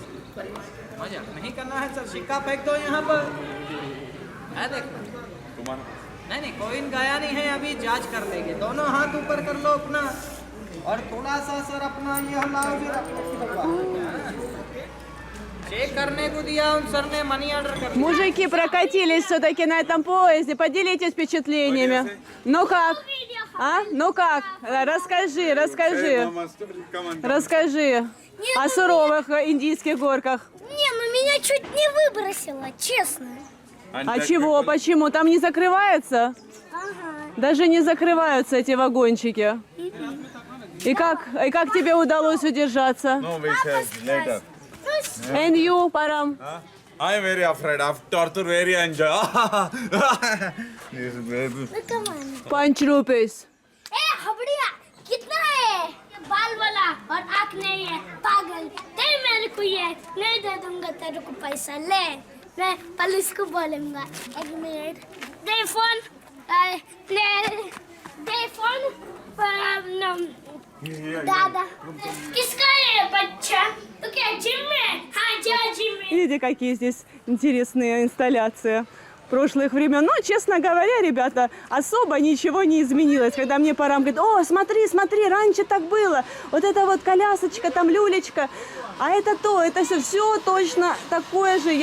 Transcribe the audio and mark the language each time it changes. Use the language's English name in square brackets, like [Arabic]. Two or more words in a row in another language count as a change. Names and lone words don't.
[Hindi] मजा नहीं करना है सर सिक्का फेंक दो यहाँ पर है देखना तुम्हारा नहीं कोइन गया नहीं है अभी जांच कर लेंगे दोनों हाथ ऊपर कर लो अपना और थोड़ा सा सर अपना ये हलाओ चेक करने को दिया उन सर ने [English] money order [Hindi] कर दिया [Russian] Мужики прокатились все-таки на этом поезде. Поделитесь впечатлениями. Ну как? А? Ну как? Расскажи. Расскажи о суровых индийских горках. Не, ну меня чуть не выбросило, честно. А чего? Почему? Там не закрывается? Ага. Даже не закрываются эти вагончики. И как тебе удалось удержаться? [English] No, we said later. And you, Парам? I am very afraid of torture, very enjoy. Ну come on. 5 rupees. [Hindi] हबड़िया कितना है ये बाल वाला और आँख नहीं है पागल दे मेरे को ये नहीं दे दूंगा तेरे को पैसा ले मैं पुलिस को बोलूंगा 1 मिनट दे फोन दे फोन दादा किसका है बच्चा तो क्या जिम में हाँ जा जिम में [Russian] Видите, какие здесь интересные инсталляции прошлых времен. Но, честно говоря, ребята, особо ничего не изменилось. Когда мне пора говорит: о, смотри, смотри, раньше так было. Вот это вот колясочка, там люлечка. А это то, это все точно такое же.